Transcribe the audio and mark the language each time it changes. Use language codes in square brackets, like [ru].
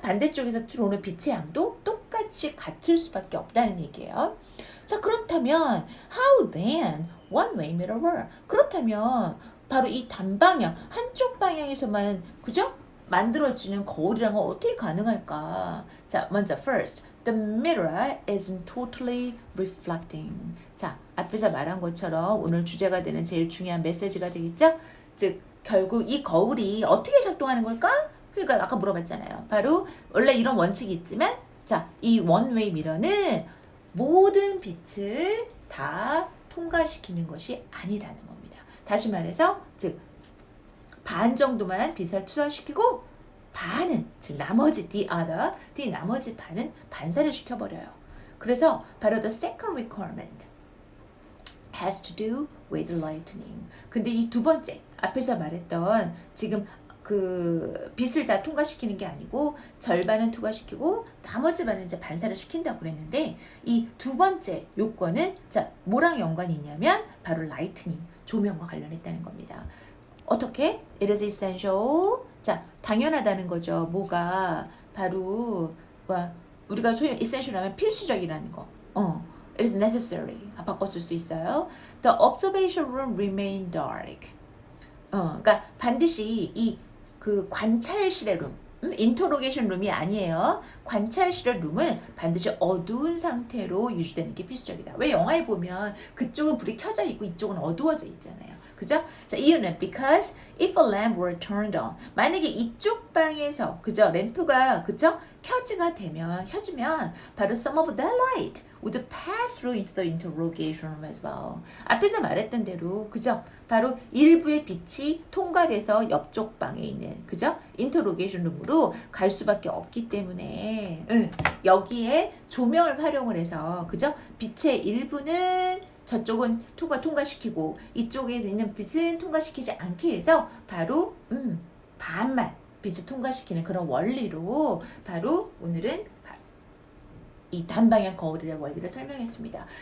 [ko] 반대쪽에서 들어오는 빛의 양도 똑같이 같을 수밖에 없다는 얘기예요. 자, 그렇다면 [en] how then one-way mirror work? [ko] 그렇다면 바로 이 단방향 한쪽 방향에서만 그죠? 만들어지는 거울이란 건 어떻게 가능할까? 자, 먼저 [en] first the mirror isn't totally reflecting. [ko] 자, 앞에서 말한 것처럼 오늘 주제가 되는 제일 중요한 메시지가 되겠죠? 즉 결국 이 거울이 어떻게 작동하는 걸까? 그러니까 아까 물어봤잖아요. 바로 원래 이런 원칙이 있지만 자, 이 원웨이 미러는 모든 빛을 다 통과시키는 것이 아니라는 겁니다. 다시 말해서 즉 반 정도만 빛을 투하시키고 반은 즉 나머지 the 나머지 반은 반사를 시켜버려요. 그래서 바로 [en] the second requirement has to do with lightning. [ko] 근데 이 두 번째 앞에서 말했던 지금 그 빛을 다 통과시키는 게 아니고 절반은 통과시키고 나머지 반은 이제 반사를 시킨다고 그랬는데 이 두 번째 요건은 자 뭐랑 연관이 있냐면 바로 lightning 조명과 관련했다는 겁니다. 어떻게? [en] It is essential. [ko] 자 당연하다는 거죠. 뭐가 바로 우리가 소위 essential 하면 필수적이라는 거. [en] It is necessary. [ko] 바꿨을 수 있어요. [en] The observation room remain dark. [ko] 그러니까 반드시 이 그 관찰실의 룸, 인터로게이션 룸이 아니에요. 관찰실의 룸은 반드시 어두운 상태로 유지되는 게 필수적이다. 왜 영화에 보면 그쪽은 불이 켜져 있고 이쪽은 어두워져 있잖아요. 그죠? 자, 이유는 [en] because if a lamp were turned on [ko] 만약에 이쪽 방에서 그죠? 램프가 그죠? 켜지면 바로 some of that light would pass through into the interrogation room as well. 앞에서 말했던 대로 그죠? 바로 일부의 빛이 통과돼서 옆쪽 방에 있는 그죠? 인터로게이션 룸으로 갈 수밖에 없기 때문에 여기에 조명을 활용을 해서 그죠? 빛의 일부는 저쪽은 통과시키고 이쪽에 있는 빛은 통과시키지 않게 해서 바로 반만 빛을 통과시키는 그런 원리로 바로 오늘은 이 단방향 거울이라는 원리를 설명했습니다.